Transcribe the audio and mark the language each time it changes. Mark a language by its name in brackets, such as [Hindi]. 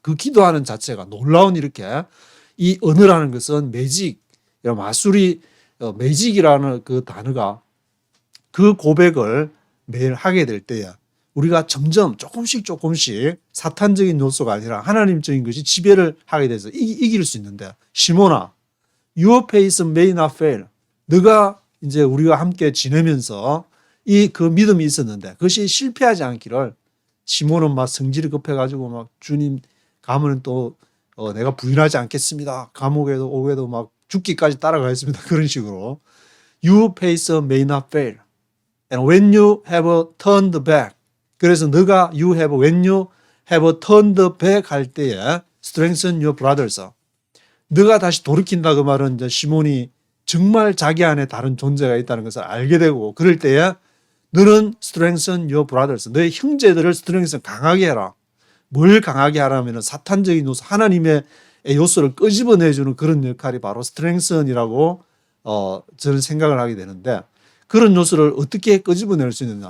[Korean] 그 기도하는 자체가 놀라운 이렇게 이 언어라는 것은 매직, 마술이 매직이라는 그 단어가 그 고백을 매일 하게 될 때에 우리가 점점 조금씩 사탄적인 요소가 아니라 하나님적인 것이 지배를 하게 돼서 이길 수 있는데 시몬아, [English] your faith may not fail. [Korean] 너가 이제 우리가 함께 지내면서 그 믿음이 있었는데 그것이 실패하지 않기를 시몬은 막 성질이 급해가지고 막 주님 가면 또 내가 부인하지 않겠습니다. 감옥에도 오게도 막 죽기까지 따라가겠습니다. 그런 식으로 [English] your faith may not fail. And when you have turned back. [Korean] 그래서 너가 [English] when you have turned back [Korean] 할 때에 [English] strengthen your brothers. [Korean] 너가 다시 돌이킨다 그 말은 이제 시몬이 정말 자기 안에 다른 존재가 있다는 것을 알게 되고 그럴 때에 너는 [English] strengthen your brothers. [Korean] 너의 형제들을 strengthen 강하게 해라. 뭘 강하게 하라면 사탄적인 요소, 하나님의 요소를 끄집어내주는 그런 역할이 바로 strengthen이라고 저는 생각을 하게 되는데 그런 요소를 어떻게 끄집어낼 수 있느냐.